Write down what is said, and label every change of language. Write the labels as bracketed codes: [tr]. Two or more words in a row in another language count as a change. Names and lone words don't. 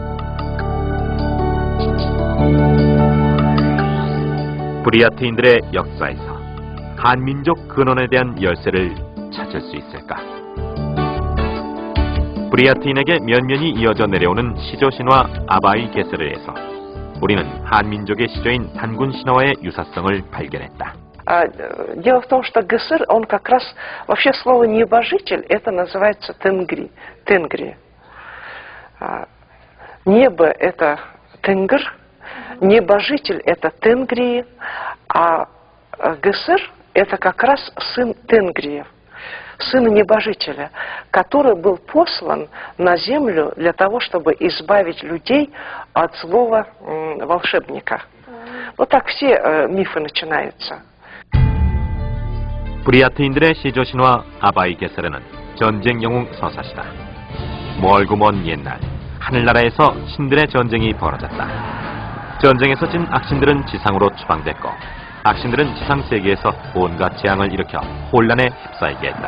[ko] 브리아트인들의 역사에서 한민족 근원에 대한 열쇠를 찾을 수 있을까? 브리아트인에게 면면이 이어져 내려오는 시조 신화 아바이 게스르에서 우리는 한민족의 시조인 단군 신화와의 유사성을 발견했다. [ru] Дело в том, что ГСР, он как раз, вообще слово небожитель, это называется тенгри. Небо это тенгр, небожитель это тенгри, а ГСР это как раз сын тенгриев, сын небожителя, который был послан на землю для того, чтобы избавить людей от злого волшебника. Вот так все мифы начинаются. [ko] 브리아트인들의 시조 신화 아바이 게스르는 전쟁 영웅 서사시다. 멀고 먼 옛날 하늘나라에서 신들의 전쟁이 벌어졌다. 전쟁에서 진 악신들은 지상으로 추방됐고 악신들은 지상 세계에서 온갖 재앙을 일으켜 혼란에 휩싸이게 했다.